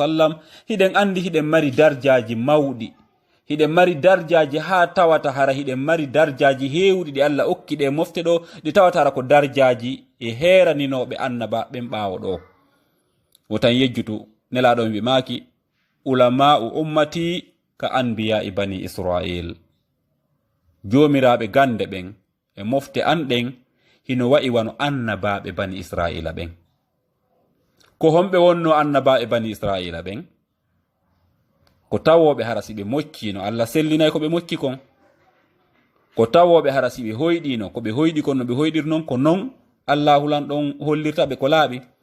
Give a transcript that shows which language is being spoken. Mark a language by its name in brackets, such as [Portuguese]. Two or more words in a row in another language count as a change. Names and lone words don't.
[Fula] sallam hiɗen andi hiɗen mari darjaji mawɗi hiɗen mari darjaji ha tawata hara hiɗen mari darjaji hewɗi ɗi Allah okki ɗe mofte ɗo ɗi tawata hara ko darjaji e heraninoɓe annaba ɓen ɓawo ɗo wotan yejjutu nelaɗo wi maki [Arabic] علماء أمتي كأنبياء بني إسرائيل [Fula] jomiraɓe gande ɓen e mofte an ɗen hino wa'i wano annabaɓe bani Israila ɓen ko homɓe wonno annabaɓe bani Israila ɓen ko tawoɓe hara si ɓe moccino Allah sellinay ko ɓe mocci kon ko tawoɓe hara si ɓe hoyɗino ko ɓe hoyɗi kon no ɓe hoyɗirnon ko non Allahu lan ɗon hollirta ɓe ko laaɓi